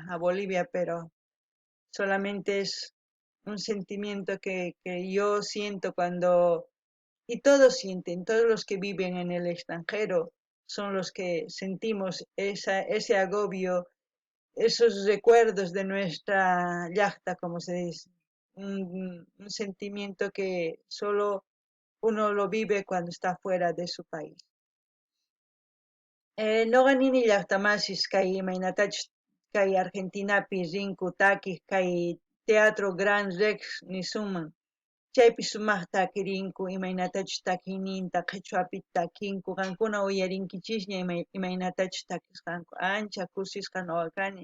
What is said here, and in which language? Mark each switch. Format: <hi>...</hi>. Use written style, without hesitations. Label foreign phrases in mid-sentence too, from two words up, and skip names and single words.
<es>a Bolivia, pero solamente es un sentimiento que yo siento cuando, y todos sienten, todos los que viven en el extranjero son los que sentimos ese agobio, esos recuerdos de nuestra yachta, como se dice, un sentimiento que solo uno lo vive cuando está fuera de su país.</es> <qu>Noqanini llaqtamasis kay imaynatachus kay Argentinapi rinku takis kay Teatro Gran Rex nisunman. Chaypi sumaqta takirinku imaynatachus takiyninta qhichwapi takinku qankuna uyarinkichisña imaynatachus takisqanku ancha kusisqa ñuqa kani.</qu>